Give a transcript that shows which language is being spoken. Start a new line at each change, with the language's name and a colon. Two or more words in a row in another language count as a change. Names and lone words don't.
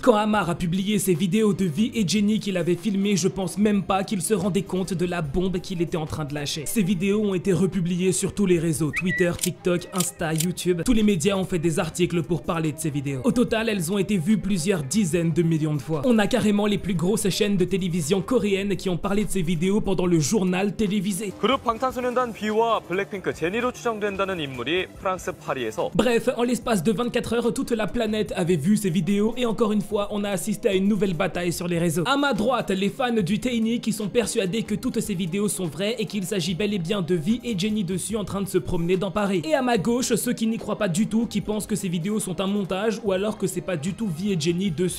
French: Quand Amar a publié ces vidéos de V et Jennie qu'il avait filmées, je pense même pas qu'il se rendait compte de la bombe qu'il était en train de lâcher. Ces vidéos ont été republiées sur tous les réseaux, Twitter, TikTok, Insta, YouTube. Tous les médias ont fait des articles pour parler de ces vidéos. Au total, elles ont été vues plusieurs dizaines de millions de fois. On a carrément les plus grosses chaînes de télévision coréennes qui ont parlé de ces vidéos pendant le journal télévisé.
Korean: 그룹 방탄소년단 B와 블랙핑크 제니로 추정된다는 인물이 프랑스 파리에서.
French: Bref, en l'espace de 24 heures, toute la planète avait vu ces vidéos et encore une fois, on a assisté à une nouvelle bataille sur les réseaux. À ma droite, les fans du Tainy qui sont persuadés que toutes ces vidéos sont vraies et qu'il s'agit bel et bien de V et Jennie dessus en train de se promener dans Paris. Et à ma gauche, ceux qui n'y croient pas du tout, qui pensent que ces vidéos sont un montage ou alors que c'est pas du tout V et Jennie dessus.